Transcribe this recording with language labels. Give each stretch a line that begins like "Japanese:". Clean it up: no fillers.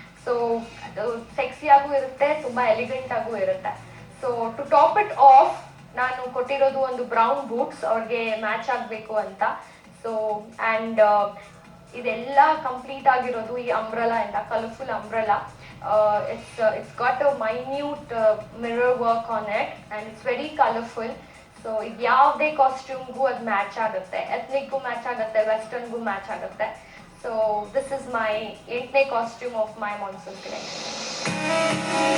Kannada: So ಅದು sexy ಆಗೂ ಇರುತ್ತೆ, ತುಂಬಾ ಎಲಿಗೆಂಟ್ ಆಗೂ ಇರುತ್ತೆ.
English: so to top it off
Kannada: ನಾನು ಕೊಟ್ಟಿರೋದು ಒಂದು ಬ್ರೌನ್ ಬೂಟ್ಸ್ ಅವ್ರಿಗೆ ಮ್ಯಾಚ್ ಆಗಬೇಕು ಅಂತ. ಸೊ ಆ್ಯಂಡ್ ಇದೆಲ್ಲ ಕಂಪ್ಲೀಟ್ ಆಗಿರೋದು ಈ ಅಂಬ್ರೆಲಾ ಇಂದ, colourful umbrella.
English: It's got a minute mirror work on it and it's very colorful.
Kannada: So ಇದು ಯಾವುದೇ ಕಾಸ್ಟ್ಯೂಮ್ಗೂ ಅದು ಮ್ಯಾಚ್ ಆಗುತ್ತೆ, ಎಥ್ನಿಕ್ಗೂ ಮ್ಯಾಚ್ ಆಗುತ್ತೆ, ವೆಸ್ಟರ್ನ್ಗೂ ಮ್ಯಾಚ್ ಆಗುತ್ತೆ.
English: So this is my 8ನೇ costume of my monsoon collection.